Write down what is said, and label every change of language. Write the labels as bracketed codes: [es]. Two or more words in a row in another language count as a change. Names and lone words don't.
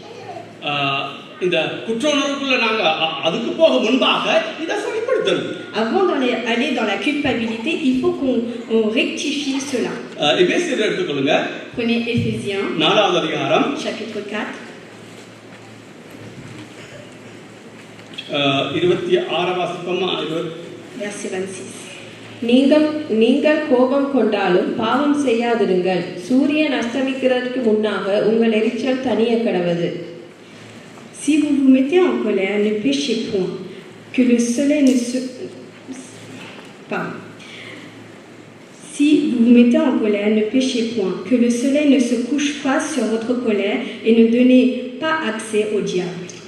[fr] Avant d'aller dans la culpabilité, il faut qu'on rectifie cela. Prenez Éphésiens, chapitre 4. Verset 26. [ta] நீங்கள் கோபம் கொண்டாலும் பாவம் செய்யாதிருங்கள். சூரியன் அஸ்தமிக்கிறதுக்கு முன்னாக உங்கள் எரிச்சல் தனிய கடவது. [fr] Si vous vous mettez en colère, ne péchez point, que le soleil ne se... Pardon. Si vous vous mettez en colère, ne péchez point, que le soleil ne se couche pas sur votre colère et ne donnez pas accès au diable.